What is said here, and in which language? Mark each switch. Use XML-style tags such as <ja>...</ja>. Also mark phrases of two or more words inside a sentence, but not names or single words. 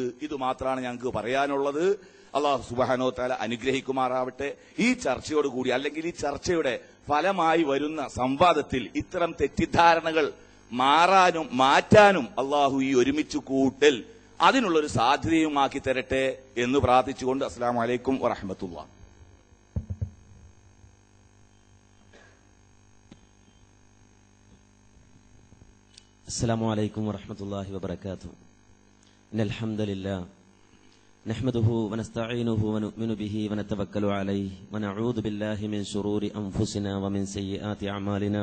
<ml>ഇത് മാത്രമാണ് ഞങ്ങൾക്ക് പറയാനുള്ളത്.</ml> <ar>الله سبحانه وتعالى</ar> <ml>അനുഗ്രഹിക്കുമാറാവട്ടെ. ഈ ചർച്ചയോടുകൂടി അല്ലെങ്കിൽ ഈ ചർച്ചയുടെ ഫലമായി വരുന്ന സംവാദത്തിൽ ഇത്തരം തെറ്റിദ്ധാരണകൾ മാറ്റാനും അള്ളാഹു ഈ ഒരുമിച്ച് കൂട്ടൽ അതിനുള്ളൊരു സാധ്യതയുമാക്കി തരട്ടെ എന്ന് പ്രാർത്ഥിച്ചുകൊണ്ട്</ml> <ar>السلام عليكم ورحمة الله. السلام عليكم ورحمة الله وبركاته. إن الحمد لله نحمده ونستعينه ونؤمن به ونتوكل عليه ونعوذ بالله من شرور أنفسنا ومن سيئات أعمالنا.</ar>